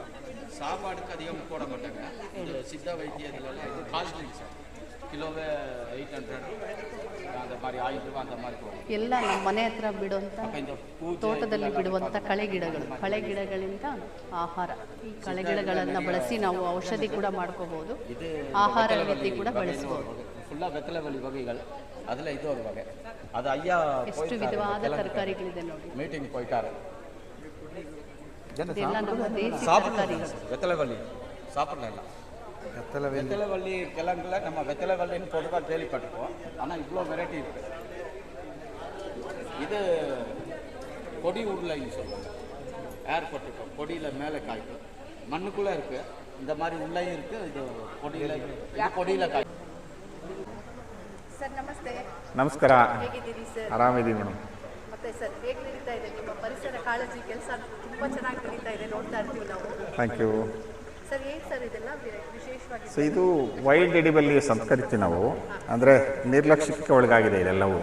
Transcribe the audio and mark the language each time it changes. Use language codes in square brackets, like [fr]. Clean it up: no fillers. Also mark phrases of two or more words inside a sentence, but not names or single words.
[ta] சாப்பாடுக்கு அதிகம் போட மாட்டாங்க. இந்த சித்த வைத்தியத்தில் இது காஸ்ட்லி சார், ಕಿಲೋಗೆ 800 அந்த மாதிரி 1000 ರೂಪಾಯಿ அந்த மாதிரி போகும். [kn] ಎಲ್ಲ ನಮ್ಮ ಮನೆ ಹತ್ರ ಬಿಡುವಂಥ ತೋಟದಲ್ಲಿ ಬಿಡುವಂಥ ಕಳೆಗಿಡಗಳಿಂದ ಆಹಾರ, ಈ ಕಳೆಗಿಡಗಳನ್ನು ಬಳಸಿ ನಾವು ಔಷಧಿ ಕೂಡ ಮಾಡ್ಕೋಬಹುದು, ಆಹಾರ ರೀತಿ ಕೂಡ ಬಳಸಬಹುದು. ಫುಲ್ಲಾ ಬೆತ್ತಲೆಬಳ್ಳಿ ಬಗೆಗಳು, [ta] அதில் இது ஒரு வகை. அது ஐயா [kn] ಎಷ್ಟು ವಿಧವಾದ ತರಕಾರಿಗಳಿದೆ ನೋಡಿ. [ta] மீட்டிங் போயிட்டாரு. [kn] ಇದೆಲ್ಲ ನಮ್ಮ ದೇಸಿ ತರಕಾರಿಗಳು. [ta] வெத்தலைவள்ளி சாப்பிடல. வெத்தலைவள்ளி கிழங்குல நம்ம வெத்தலைவள்ளின்னு பொதுவாக கேள்விப்பட்டிருக்கோம், ஆனால் இவ்வளோ வெரைட்டி இருக்கு. இது கொடி உருளைன்னு சொல்லுவாங்க. ஏர் போட்டிருக்கோம், கொடியில் மேலே காய்க்கும், மண்ணுக்குள்ளே இருக்குது. இந்த மாதிரி உள்ளேயும் இருக்குது. இது கொடியில் ಕಾಯಿ. [kn] ಸರ್ ನಮಸ್ತೆ. ನಮಸ್ಕಾರ. ಹೇಗಿದ್ದೀರಿ ಸರ್? ಆರಾಮಿದ್ದೀವಿ ಮೇಡಮ್. ಮತ್ತೆ ಸರ್ ಹೇಗೆ ನಡೀತಾ ಇದೆ ನಿಮ್ಮ ಪರಿಸರ ಕಾಳಜಿ ಕೆಲಸ? ತುಂಬ ಚೆನ್ನಾಗಿ ನಡೀತಾ ಇದೆ, ನೋಡ್ತಾ ಇರ್ತೀವಿ ನಾವು. [en] thank you. [kn] ಸರ್ ಹೇಗೆ ಸರ್ ಇದೆಲ್ಲ ವಿಶೇಷವಾಗಿ? ಸೊ ಇದು [en] wild edible [kn] ಸಂಸ್ಕರಿಸಿ ನಾವು, ಅಂದರೆ ನಿರ್ಲಕ್ಷ್ಯಕ್ಕೆ ಒಳಗಾಗಿದೆ ಇದೆಲ್ಲವೂ.